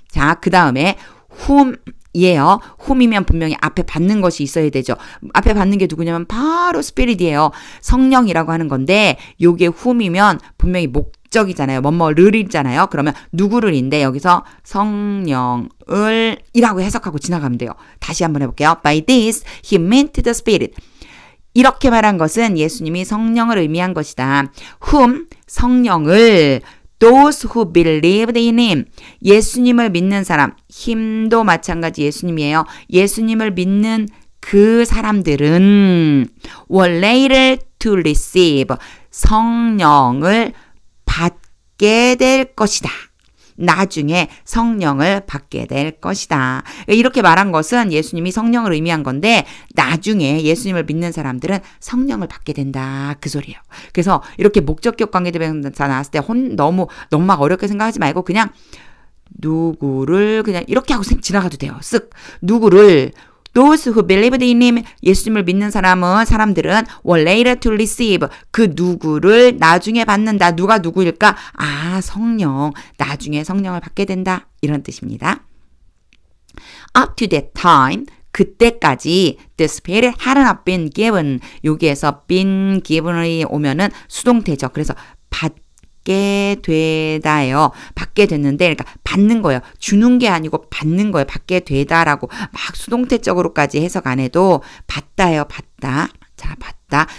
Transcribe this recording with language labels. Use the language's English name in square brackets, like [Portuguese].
[Korean] 자, 그 다음에 whom이에요. whom이면 분명히 앞에 받는 것이 있어야 되죠. 앞에 받는 게 누구냐면 바로 스피릿이에요. 성령이라고 하는 건데 요게 whom이면 분명히 목적이잖아요. 뭐뭐를이잖아요. 그러면 누구를인데 여기서 성령을 이라고 해석하고 지나가면 돼요. 다시 한번 해볼게요. [English] By this he meant the Spirit. [Korean] 이렇게 말한 것은 예수님이 성령을 의미한 것이다. [English] whom [Korean] 성령을 [English] Those who believed in him. [Korean] 예수님을 믿는 사람. 힘도 마찬가지 예수님이에요. 예수님을 믿는 그 사람들은 [English] were later to receive. [Korean] 성령을 받게 될 것이다. 나중에 성령을 받게 될 것이다. 이렇게 말한 것은 예수님이 성령을 의미한 건데 나중에 예수님을 믿는 사람들은 성령을 받게 된다. 그 소리예요. 그래서 이렇게 목적격 관계대명사 나왔을 때 너무 막 어렵게 생각하지 말고 그냥 누구를 그냥 이렇게 하고 지나가도 돼요. 쓱 누구를 [English] Those who believed in him, [Korean] 예수님을 믿는 사람들은 [English] were later to receive. [Korean] 그 누구를 나중에 받는다. 누가 누구일까? 아, 성령. 나중에 성령을 받게 된다. 이런 뜻입니다. [English] Up to that time, [Korean] 그때까지 [English] the Spirit had not been given. [Korean] 여기에서 been given이 오면은 수동태죠. 그래서 받게 되다예요. 받게 됐는데 그러니까 받는 거예요. 주는 게 아니고 받는 거예요. 받게 되다라고 막 수동태적으로까지 해석 안 해도 받다예요. 받다. 자, 받다.